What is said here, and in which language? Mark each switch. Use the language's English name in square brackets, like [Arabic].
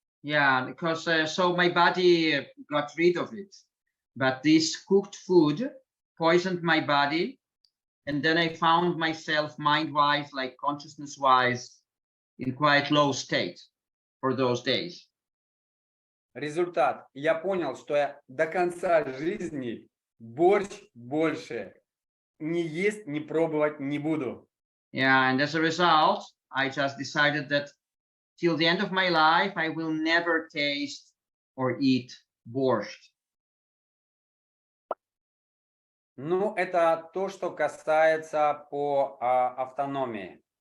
[English] Yeah, because so my body got rid of it, but this cooked food poisoned my body, and then I found myself mind-wise, like consciousness-wise, in quite low state for those days. [Russian] Результат. Я понял, что я до конца жизни борщ больше не есть, не пробовать не буду. [English] Yeah, and as a result, I just decided that till the end of my life, I will never taste or eat borscht. [Russian] Ну, это то, что касается по автономии.